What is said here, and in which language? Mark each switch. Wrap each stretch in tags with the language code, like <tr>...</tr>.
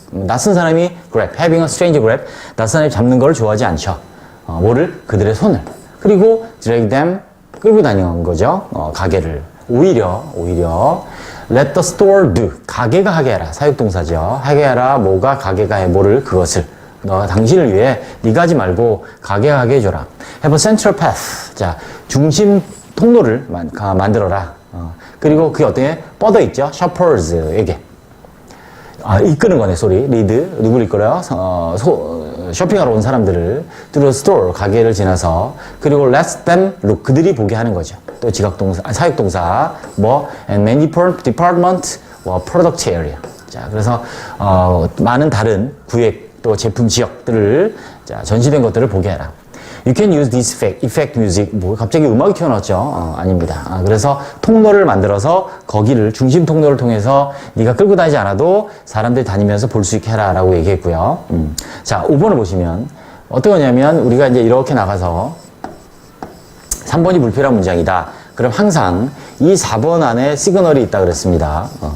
<en>낯선 사람이 grab, having a stranger grab.</en> <ko>낯선 사람이 잡는 걸 좋아하지 않죠. 그들의 손을. 그리고 drag them, 끌고 다니는 거죠. 가게를.</ko> <en>오히려 let the store do.</en> <ko>가게가 하게 해라. 사육동사죠. 하게 해라. 뭐가 가게가 해. 그것을. 당신을 위해 네가 하지 말고 가게가 하게 해줘라.</ko> <en>have a central path.</en> <ko>자, 중심 통로를 만들어라. 그리고 그게 어떻게 뻗어 있죠? shoppers에게. 이끄는 거네, 소리. 리드. 누구를 이끌어요? 쇼핑하러 온 사람들을 through store, 가게를 지나서.</ko> <en>그리고 let them look.</en> <ko>그들이 보게 하는 거죠. 또 사육동사.</ko> <en>and many department, product area.</en> <ko>자, 그래서, 많은 다른 구획, 또 제품 지역들을, 전시된 것들을 보게 해라.</ko> <en>You can use this effect music.</en> <ko>갑자기 음악이 튀어나왔죠? 아닙니다. 그래서 통로를 만들어서 거기를 중심 통로를 통해서 네가 끌고 다니지 않아도 사람들이 다니면서 볼 수 있게 해라라고 얘기했고요. 자, 5번을 보시면 어떤 거냐면 우리가 이제 이렇게 나가서 3번이 불필요한 문장이다. 그럼 항상 이 4번 안에 시그널이 있다 그랬습니다.</ko>